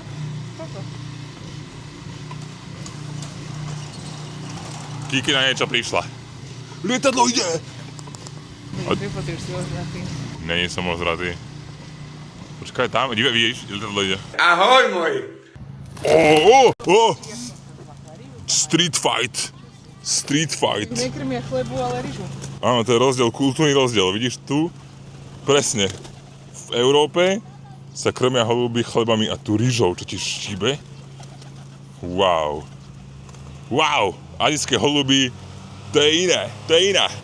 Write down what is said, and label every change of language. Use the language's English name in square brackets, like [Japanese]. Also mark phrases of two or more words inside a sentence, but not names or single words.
[Slovak] Koľko? Kiki na niečo prišla. Lietadlo ide! Vyfotíš si ožratý. Není som ozratý. Počkaj, tam, vidíš, lietadlo ide. Ahoj, môj. [English] Street fight. Street fight. [Slovak] Nekrmia chlebu, ale ryžu. Áno, to je rozdiel, kultúrny rozdiel. Vidíš tu? Presne. V Európe sa krmia holuby chlebami a tu rýžou, čo ti štíbe. Wow. Wow. Azijské holuby, to je iné, to je iné.